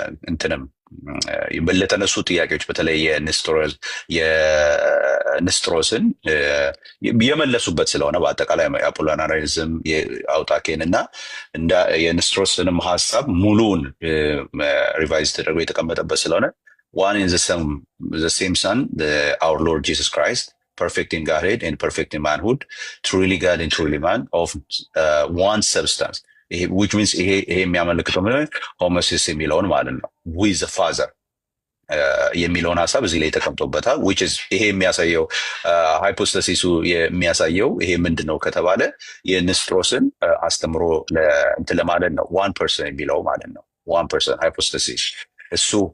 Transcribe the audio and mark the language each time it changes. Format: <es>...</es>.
<am>እንትንም ለተነሱ ጥያቄዎች በተለይ የንስጥሮስን የመለሱበት ስለሆነ በአጠቃላይ አፖሎናሪዝም የአውጣኬን እና የንስጥሮስንም ሀሳብ ሙሉውን ሪቫይዝ ተደርጎ የተቀመጠበት ስለሆነ</am> <en>one in the same son, our Lord Jesus Christ, perfect in Godhead and perfect in manhood, truly God and truly man, of one substance. Which means</en> <am>ይሄ የሚያመለክተው ሆሞሲስ የሚለውን ማለት ነው</am> <en>with the father</en> <am>የሚለውን ሀሳብ እዚህ ላይ ተቀምጦበታል።</am> <en>which is</en> <am>ይሄ የሚያሳየው ሃይፖስታሲሱ የሚያሳየው ይሄ ምንድነው ከተባለ የንስጥሮስን አስተምሮ እንትን ለማለት ነው</am> <en>one person</en> <am>የሚለው ማለት ነው</am> <en>one person hypostasis</en> <am>እሱ</am>